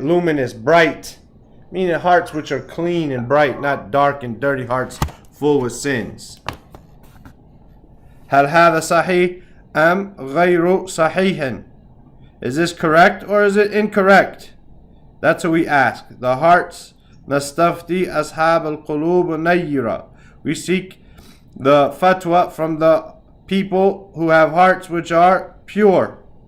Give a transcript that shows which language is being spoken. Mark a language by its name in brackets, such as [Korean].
[English] Luminous, bright. Meaning hearts which are clean and bright, not dark and dirty hearts full with sins. [Arabic] هل هذا صحيح أم غير صحيح? [English] Is this correct or is it incorrect? That's what we ask. The hearts. [Arabic] نستفتي أصحاب القلوب النيرة. [English] We seek the fatwa from the people who have hearts which are pure.